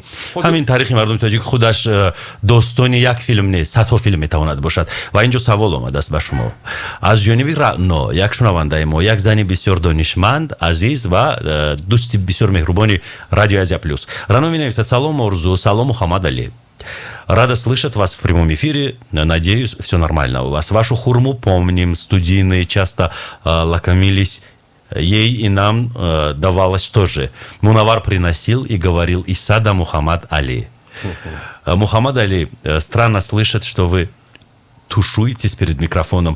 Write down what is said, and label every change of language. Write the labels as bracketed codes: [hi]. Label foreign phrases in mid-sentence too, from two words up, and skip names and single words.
[tg] ҳамин таърихи мардуми тоҷик худаш достони як филм нест, садҳо филм метавонад бошад. ва инҷо савол омадааст ба шумо аз ҷониби Раъно, як шунавандаи мо, як зани бисёр донишманд, азиз ва дӯсти бисёр меҳрубони Радио Азия Плюс. Раъно менависад: салом Орзу, салом Мухаммад Али. [ru] Рада слышать вас в прямом эфире. Надеюсь, все нормально у вас. Вашу хурму помним. Студийные часто лакомились. Ей и нам давалось тоже. Мунавар приносил и говорил из сада Мухаммад Али. Мухаммад Али, странно слышать, что вы тушуетесь перед микрофоном.